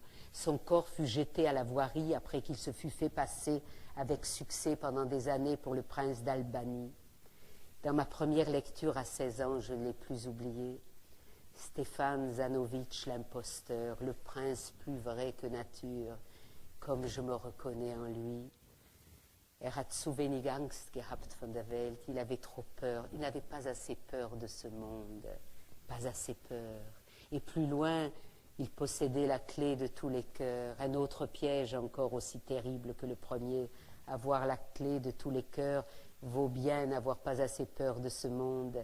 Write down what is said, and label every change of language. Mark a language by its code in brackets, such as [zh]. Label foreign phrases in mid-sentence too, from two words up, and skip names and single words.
[fr] Son corps fut jeté à la voirie après qu'il se fût fait passer avec succès pendant des années pour le prince d'Albanie. Dans ma première lecture à 16 ans, je ne l'ai plus oublié. Stéphane Zanovitch, l'imposteur, le prince plus vrai que nature, comme je me reconnais en lui. [de] Hat zu wenig Angst gehabt von der Welt. [fr] Il avait trop peur. Il n'avait pas assez peur de ce monde. Pas assez peur. Et plus loin, il possédait la clé de tous les cœurs. Un autre piège encore aussi terrible que le premier. Avoir la clé de tous les cœurs vaut bien n'avoir pas assez peur de ce monde.